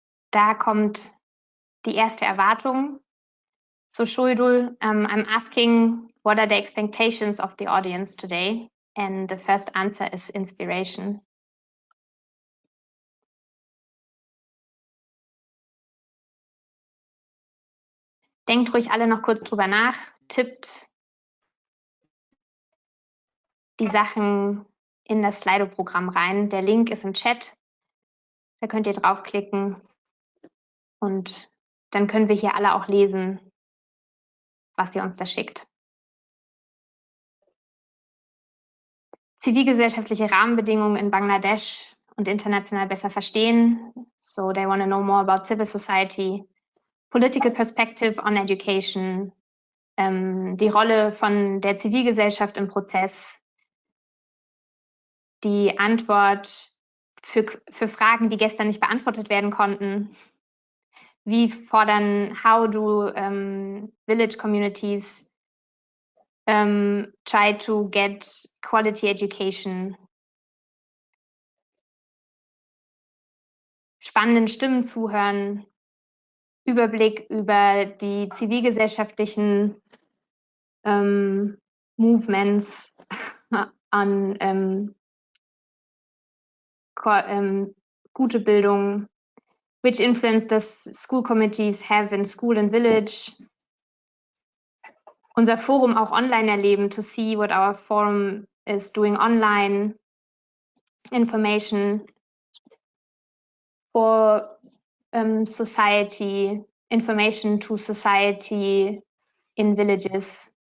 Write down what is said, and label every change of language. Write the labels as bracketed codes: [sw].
[de] Da kommt die erste Erwartung. [en] So, Shahidul, I'm asking, what are the expectations of the audience today? And the first answer is inspiration. [de] Denkt ruhig alle noch kurz drüber nach, tippt die Sachen in das Slido-Programm rein. Der Link ist im Chat. Da könnt ihr draufklicken und dann können wir hier alle auch lesen, was ihr uns da schickt. Zivilgesellschaftliche Rahmenbedingungen in Bangladesch und international besser verstehen. [en] So they want to know more about civil society, political perspective on education, [de] die Rolle von der Zivilgesellschaft im Prozess, die Antwort für Fragen, die gestern nicht beantwortet werden konnten. Wie fordern, [en] how do village communities try to get quality education? [de] Spannenden Stimmen zuhören, Überblick über die zivilgesellschaftlichen Movements an gute Bildung. [en] Which influence does school committees have in school and village? [de] Unser Forum auch online erleben, [en] to see what our forum is doing online. Information for society, information to society in villages.